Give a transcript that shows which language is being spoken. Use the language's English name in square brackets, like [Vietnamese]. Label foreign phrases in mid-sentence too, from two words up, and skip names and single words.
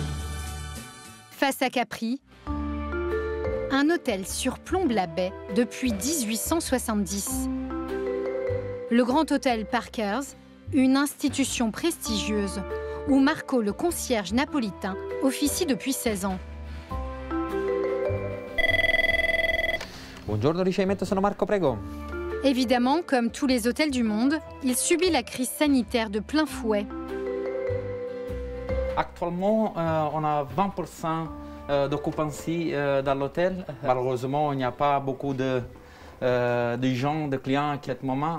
[French] Face à Capri, un hôtel surplombe la baie depuis 1870. Le Grand Hôtel Parkers, une institution prestigieuse où Marco, le concierge napolitain, officie depuis 16 ans. [Italian] Buongiorno ricevimento, sono Marco, prego. [French] Évidemment, comme tous les hôtels du monde, il subit la crise sanitaire de plein fouet. Actuellement, on a 20% d'occupancy dans l'hôtel. Malheureusement, il n'y a pas beaucoup de gens, de clients à ce moment.